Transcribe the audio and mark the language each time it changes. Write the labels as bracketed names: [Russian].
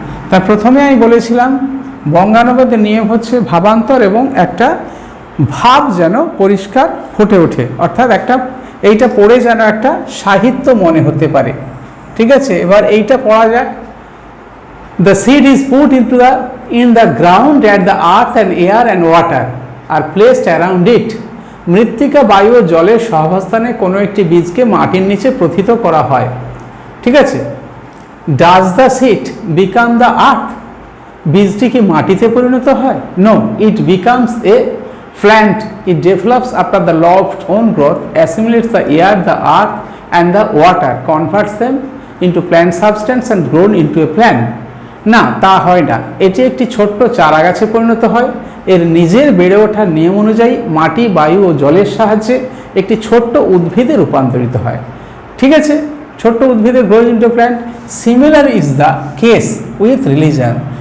[Bangla] তার প্রথমে আমি বলেছিলাম বঙ্গানুবাদের নিয়ম হচ্ছে ভাবান্তর এবং একটা ভাব যেন পরিষ্কার ফুটে ওঠে, অর্থাৎ এইটা পড়ে যেন একটা সাহিত্য মনে হতে পারে। ঠিক আছে, এবার এইটা পড়া যাক। The seed is put in the ground and the earth and air and water are placed around it। মৃত্তিকা, বায়ু ও জলের সহাবস্থানে কোনো একটি বীজকে মাটির নিচে প্রথিত করা হয়। ঠিক আছে, [English] Does the seed become the earth? [Bangla] বীজটি কি মাটিতে পরিণত হয়? [English] No, it becomes a plant. It develops after the law of own growth, assimilates the air, the earth and the water, converts them into plant substance and grown into a plant। [Bangla] না, তা হয় না। এটি একটি ছোট্ট চারা গাছে পরিণত হয়। এর নিজের বেড়ে ওঠার নিয়ম অনুযায়ী মাটি, বায়ু ও জলের সাহায্যে একটি ছোট্ট উদ্ভিদে রূপান্তরিত হয়। ঠিক আছে, ছোট্ট উদ্ভিদে [English] Grows into plant. Similar is the case with religion.